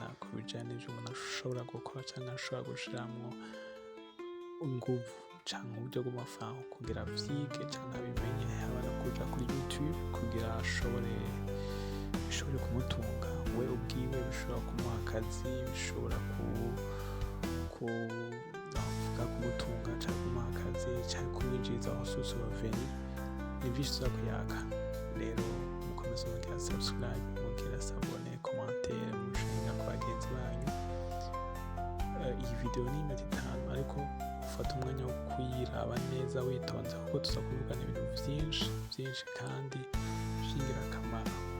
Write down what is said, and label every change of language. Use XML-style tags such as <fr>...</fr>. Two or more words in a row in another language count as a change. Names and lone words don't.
<rn>ku bijanye n'ivyo umuntu ashobora gukora canke ashobora gushiramwo inguvu canke uburyo bw'amafaranga kugira avyige canke abimenye, haba no kuja kuri YouTube kugira bishobore kumutunga we ubwiwe, bishobora kumuha akazi, bishobora kumutunga canke kumuha akazi canke kumwinjiriza</rn> <en>source of revenue.</en> <rn>Ni vyinshi tuza kuyaga. Rero mukomeze mugira subscribe, mugira sabone, commentaire, mushinga ku bagenzi banyu. Iyi video ni iminota 5 ariko ufata umwanya wo kuyiraba neza witonze kuko tuza kuvugana ibintu vyinshi kandi vy'ingirakamaro.</rn>